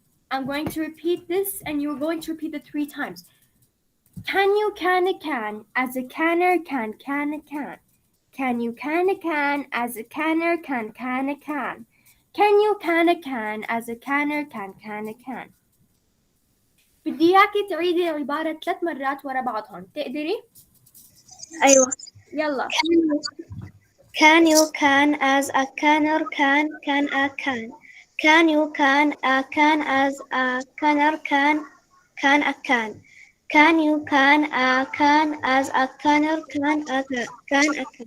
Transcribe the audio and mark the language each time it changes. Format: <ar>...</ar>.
<en>I'm going to repeat this, and you're going to repeat it 3 times. Can you can a can as a canner can a can? Can you can a can as a canner can a can? Can you can a can as a canner can a can?</en> <ar>بدي إياكي تعيدي العبارة 3 مرات ورا بعضهم. تقدري؟ أيوة. يلا.</ar> <en>Can you can as a canner can a can? Can you can a can as a canner can a can? Can you can a can as a canner can a can?</en>